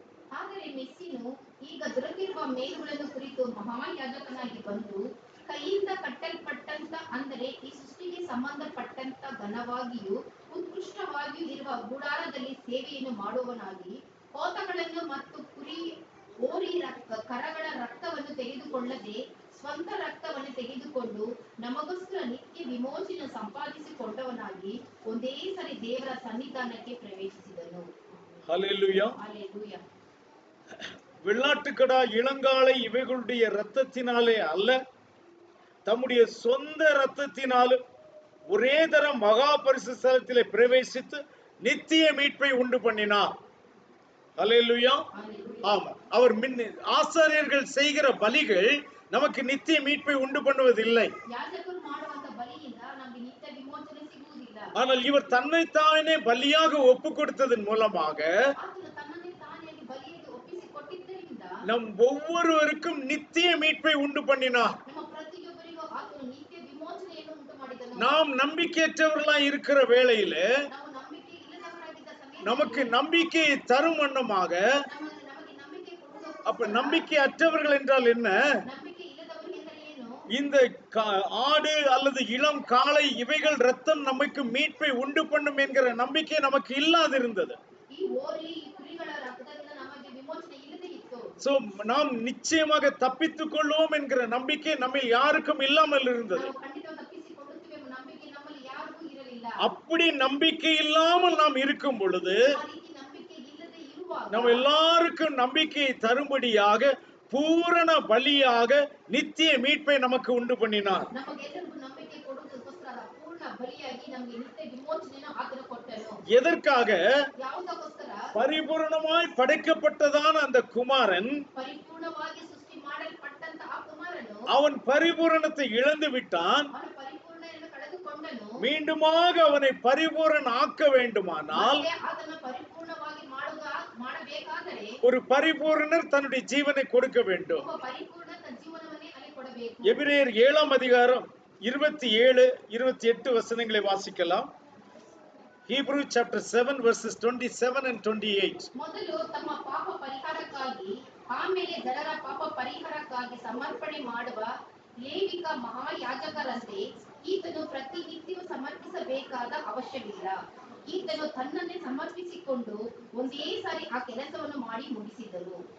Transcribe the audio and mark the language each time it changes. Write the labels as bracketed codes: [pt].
[kn] ಆದರೆ ಮೆಸ್ಸಿನು ಈಗ ದೊರಕಿರುವ ಮೇಲುಗಳನ್ನು ಕುರಿತು ಮಹಾಯಾಜಕನಾಗಿ ಬಂದು ಕೈಯಿಂದ ಕಟ್ಟಲ್ಪಟ್ಟಂತ, ಅಂದರೆ ಈ ಸೃಷ್ಟಿಗೆ ಸಂಬಂಧಪಟ್ಟಂತ ಘನವಾಗಿಯೂ ಉತ್ಕೃಷ್ಟವಾಗಿಯೂ ಇರುವ ಗುಡಾರದಲ್ಲಿ ಸೇವೆಯನ್ನು ಮಾಡುವವನಾಗಿ ಹೋತಗಳನ್ನು ಮತ್ತು ಕುರಿ ಓರಿ ಕರಗಳ ರಕ್ತವನ್ನು ತೆಗೆದುಕೊಳ್ಳದೆ ಸ್ವಂತ ರಕ್ತವನ್ನು ತೆಗೆದುಕೊಂಡು ನಮಗೋಸ್ಕರ ನಿತ್ಯ ವಿಮೋಚನೆ ಸಂಪಾದಿಸಿಕೊಂಡವನಾಗಿ ಒಂದೇ ಸರಿ ದೇವರ ಸನ್ನಿಧಾನಕ್ಕೆ ಪ್ರವೇಶಿಸಿದನು. [ta] ஹல்லேலூயா. [en] Hallelujah. [ta] வெள்ளாட்டுக்கடா, இளங்காளை இவைகளுடைய இரத்தத்தினாலே அல்ல, தம்முடைய சொந்த இரத்தத்தினாலும் ஒரே தரம் மகா பரிசுத்த ஸ்தலத்திலே பிரவேசித்து நித்திய மீட்பை உண்டு பண்ணினார். ஹல்லேலூயா. ஆமா, அவர் ஆசாரியர்கள் செய்கிற பலிகள் நமக்கு நித்திய மீட்பை உண்டு பண்ணுவதில்லை. [kn] ಯಾಜಕರು ಮಾಡುವಂತ ಬಲಿಯಿಂದ ನಮಗೆ ನಿತ್ಯ ವಿಮೋಚನೆ ಸಿಗುವುದಿಲ್ಲ. [ta] ஆனால் இவர் தன்னைத்தானே பலியாக ஒப்பு கொடுத்ததன் மூலமாக [kn] ಆತನು ತನ್ನನ್ನೇ ತಾನೇ ಬಲಿಯಾಗಿ ಒಪ್ಪಿಸಿಕೊಟ್ಟಿದ್ದರಿಂದ [ta] நம் ஒவ்வொருவருக்கும் நித்திய மீட்பை உண்டு பண்ணினார். [kn] ನಮ್ಮ ಪ್ರತಿಯೊಬ್ಬರಿಗೂ ಆತನು ನಿತ್ಯ ವಿಮೋಚನೆಯನ್ನು ಉಂಟು ಮಾಡಿದನು. [ta] நாம் நம்பிக்கையற்றவர்களாய் இருக்கிற வேளையிலே [kn] ನಾವು ನಂಬಿಕೆ ಇಲ್ಲದವರಾಗಿದ್ದ ಸಮಯದಲ್ಲಿ [ta] நமக்கு நம்பிக்கையை தரும் வண்ணமாக, [kn] ನಮಗೆ ನಂಬಿಕೆ ಕೊಡುವ, [ta] அப்ப நம்பிக்கை அற்றவர்கள் என்றால் என்ன? [kn] ನಂಬಿಕೆ ಇಲ್ಲದವರು ಎಂದರೆ ಏನು? [ta] இந்த ஆடு அல்லது இளம் காளை இவைகள் ரத்தம் நமக்கு மீட்பை உண்டு பண்ணும் என்கிற நம்பிக்கை நமக்கு இல்லாதிருந்தது. [kn] ಈ ಓರಿ ಈ ಕುರಿಗಳ ರಕ್ತದಿಂದ ನಮಗೆ ವಿಮೋಚನೆ ಇಲ್ಲದೆ ಇತ್ತು. [ta] சோ நாம் நிச்சயமாக தப்பித்துக் கொள்வோம் என்கிற நம்பிக்கை நம்மில் யாருக்கும் இல்லாமல் இருந்தது. [kn] ನಾವು ಖಂಡಿತವಾಗಿ ತಪ್ಪಿಸಿಕೊಳ್ಳುತ್ತೇವೆ ಎಂಬ ನಂಬಿಕೆ ನಮ್ಮಲ್ಲಿ ಯಾರಿಗೂ ಇರಲಿಲ್ಲ. [ta] அப்படி நம்பிக்கை இல்லாமல் நாம் இருக்கும் பொழுது [kn] ಆ ರೀತಿ ನಂಬಿಕೆ ಇಲ್ಲದೆ ಇರುವಾಗ [ta] நம்ம எல்லாருக்கும் நம்பிக்கையை தரும்படியாக பூரண பலியாக நித்திய மீட்பை நமக்கு உண்டு பண்ணினார். [kn] ನಮಗೆಲ್ಲರಿಗೂ ನಂಬಿಕೆ ಕೊಡುವುದಕ್ಕೋಸ್ಕರ ಪೂರ್ಣ ಬಲಿಯಾಗಿ ನಮಗೆ ನಿತ್ಯ ವಿಮೋಚನೆಯನ್ನು ಆತನು ಕೊಟ್ಟನು. [ta] எதற்காக? [kn] ಯಾವುದಕ್ಕೋಸ್ಕರ? [ta] பரிபூரணமாய் படைக்கப்பட்டதான அந்த குமாரன் [kn] ಪರಿಪೂರ್ಣವಾಗಿ ಸೃಷ್ಟಿ ಮಾಡಲ್ಪಟ್ಟಂತ ಆ ಕುಮಾರನು [ta] அவன் பரிபூரணத்தை இழந்து விட்டான். [kn] ಅವನ ಪರಿಪೂರ್ಣತೆಯನ್ನು ಕಳೆದುಕೊಂಡನು. [ta] மீண்டுமாக அவனை பரிபூரண ஆக்க வேண்டுமானால் [kn] ಮತ್ತೆ ಆತನ ಪರಿಪೂರ್ಣವಾಗಿ ಮಾಡಬೇಕಾದರೆ [ta] ஒரு பரிபூரணர் தன்னுடைய ஜீவனை கொடுக்க வேண்டும். [kn] ಒಬ್ಬ ಪರಿಪೂರ್ಣ ತನ್ನ ಜೀವನವನ್ನೇ ಅಲ್ಲಿ ಕೊಡಬೇಕು. [ta] எபிரேயர் 7ஆம் அதிகாரம் 27 28 வசனங்களை வாசிக்கலாம். [en] Hebrew chapter 7 verses 27 and 28. [kn] ಮೊದಲು ತಮ್ಮ ಪಾಪ ಪರಿಹಾರಕ್ಕಾಗಿ ಆಮೇಲೆ ಜನರ ಪಾಪ ಪರಿಹಾರಕ್ಕಾಗಿ ಸಮರ್ಪಣೆ ಮಾಡುವ ಲೇವಿಕ ಮಹಾಯಾಜಕರಂತೆ ಈತನು ಪ್ರತಿನಿತ್ಯವೂ ಸಮರ್ಪಿಸಬೇಕಾದ ಅವಶ್ಯವಿಲ್ಲ. ಈತನು ತನ್ನನ್ನೇ ಸಮರ್ಪಿಸಿಕೊಂಡು ಒಂದೇ ಸಾರಿ ಆ ಕೆಲಸವನ್ನು ಮಾಡಿ ಮುಗಿಸಿದರು.